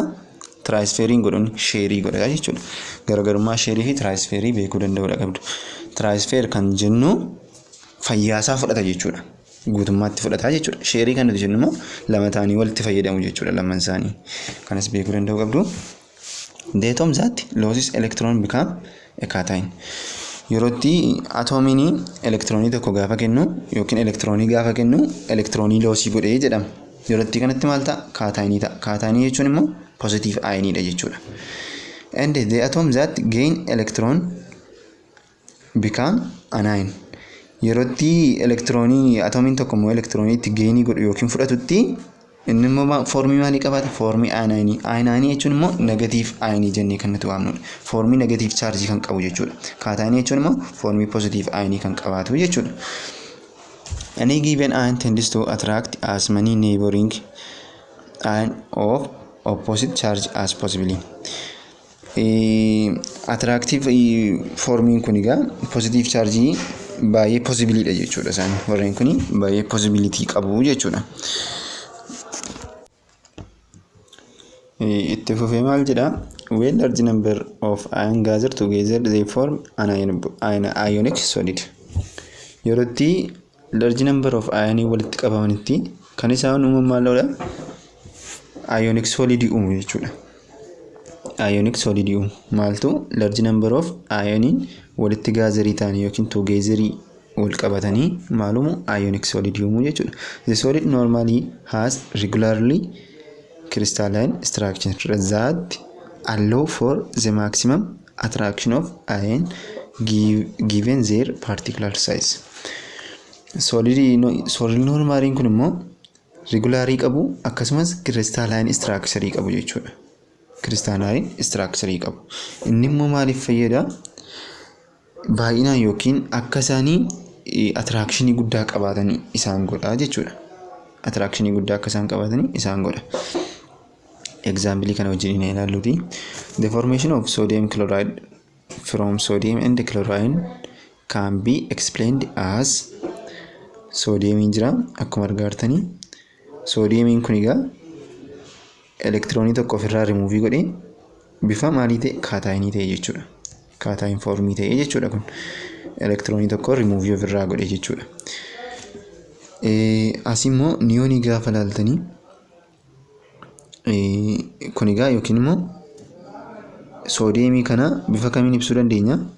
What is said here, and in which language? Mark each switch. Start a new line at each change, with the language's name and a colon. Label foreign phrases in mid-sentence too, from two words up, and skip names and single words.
Oromo: Transferiin godhuun sheerii godha jechuudha. Garaagarummaa sheerii fi transferii beekuu danda'uu qabdu. Transfer kan jennu fayyaasaa fudhata jechuudha. Guutummaatti fudhataa jechuudha. Sheerii kan nuti jennu immoo lama ta'anii walitti fayyadamu jechuudha lamaan isaanii. Kanas beekuu danda'uu qabdu.
English: The atom that loses electron become a cation.
Oromo: Yerootti atoomiin elektiroonii tokko gaafa kennu yookiin elektiroonii gaafa kennu elektiroonii loosii godhee jedhama. Yerootti kanatti maal ta'a? Kaataayinii ta'a. Kaataayinii jechuun immoo positive ioniidha jechuudha.
English: And the atom that gain electron become an ion.
Oromo: Yerootti elektiroonii atoomiin tokko immoo elektiroonii itti geenii godhu yookiin fudhatutti inni immoo foormii maalii qabaata? Foormii aayinaayinii. Aayinaayinii jechuun immoo negatiiv aayinii jennee kan nuti waamnudha. Foormii negatiiv chaarjii kan qabu jechuudha. Kaataayinii jechuun immoo foormii pozitiiv aayinii kan qabaatu jechuudha.
English: Any given ion tends to attract as many neighboring ion of opposite charge as possible.
Oromo: Attractive foormiin kun egaa pozitiiv chaarjii baay'ee possibiliidha jechuudha isaan warreen kun baay'ee possibility qabu jechuudha. Itti fufee maal jedha?
English: When large number of ion gather together they form an ionic solid.
Oromo: Yerootti
English: large number of ion
Oromo: walitti qabamanitti kan isaan uumaman maalidha?
English: Ionic solid
Oromo: uumu jechuudha.
English: Ionic solid
Oromo: uumu maaltu
English: large number of ion
Oromo: walitti gaazarii ta'anii yookiin togeezarii wal qabatanii maalumu
English: ionic solid
Oromo: uumu jechuudha.
English: The solid normally has regularly crystalline structure that allow for the maximum attraction of ion given their particular size.
Oromo: Solid normaliin kun immoo regulaarii qabu akkasumas
English: crystalline structure
Oromo: qabu jechuudha.
English: Crystalline structure
Oromo: qabu. Inni immoo maaliif fayyada? Baay'inaan yookiin akka isaanii attractionii guddaa qabaatanii isaan godha jechuudha. Attractionii guddaa akka isaan qabaatanii isaan godha. Example kana wajjin ilaalluuti.
English: The formation of sodium chloride from sodium and chlorine can be explained as
Oromo: sodium jira akkuma argaartanii. Sodium kun egaa elektiroonii tokko ofirraa remove godhee bifa maalii ta'e kaataayinii ta'e jechuudha. Kaataayin formii ta'e jechuudha kun. Elektiroonii tokko remove ofirraa godhee jechuudha. As immoo niyoonii gaafa ilaaltanii kun egaa yookiin immoo soodiyemii kana bifa kamiin ibsuu dandeenya?